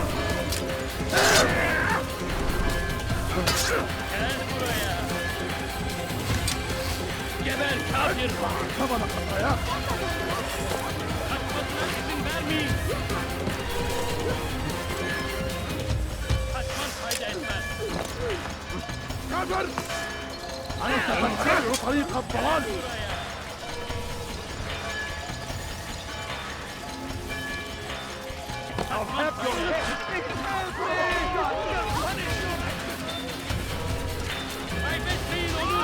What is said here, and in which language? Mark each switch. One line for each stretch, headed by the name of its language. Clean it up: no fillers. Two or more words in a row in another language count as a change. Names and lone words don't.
Turkish: Gel buraya. Geber kafir. Kafana kafaya. Kaçmasına izin vermeyin. Kaçman fayda etmez. Kafir!
Arabic: أنت تتبع طريق الضلال.
English: I'll have your head.
Turkish: Kaybetmeyin onu.